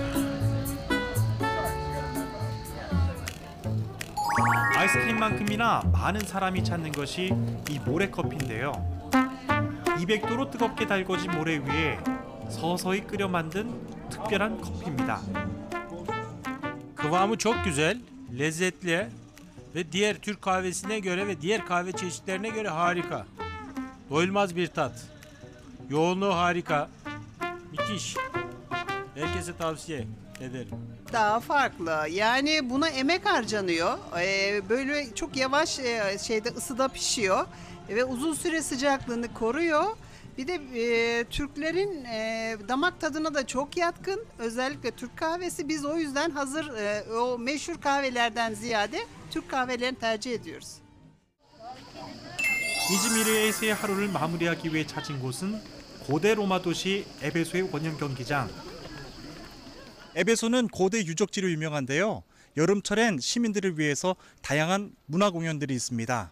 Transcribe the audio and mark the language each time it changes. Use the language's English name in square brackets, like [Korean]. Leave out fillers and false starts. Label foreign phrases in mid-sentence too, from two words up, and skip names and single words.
[Korean] 아이스크림만큼이나 많은 사람이 찾는 것이 이 모래커피인데요. 200도로 뜨겁게 달궈진 모래 위에 서서히 끓여 만든 특별한 커피입니다. [Turkish] Kıvamı çok güzel, lezzetli ve diğer Türk kahvesine göre ve diğer kahve çeşitlerine göre harika. Doyulmaz bir tat. Yoğunluğu harika. Müthiş. Herkese tavsiye ederim. Daha farklı. Yani buna emek harcanıyor. Böyle çok yavaş şeyde ısıda pişiyor ve uzun süre sıcaklığını koruyor. Bir de Türklerin damak tadına da çok yatkın. Özellikle Türk kahvesi. Biz o yüzden hazır o meşhur kahvelerden ziyade Türk kahvelerini tercih ediyoruz. [Korean] 이즈미르에서의 하루를 마무리하기 위해 찾은 곳은 고대 로마 도시 에베소의 원형 경기장. 에베소는 고대 유적지로 유명한데요. 여름철엔 시민들을 위해서 다양한 문화 공연들이 있습니다.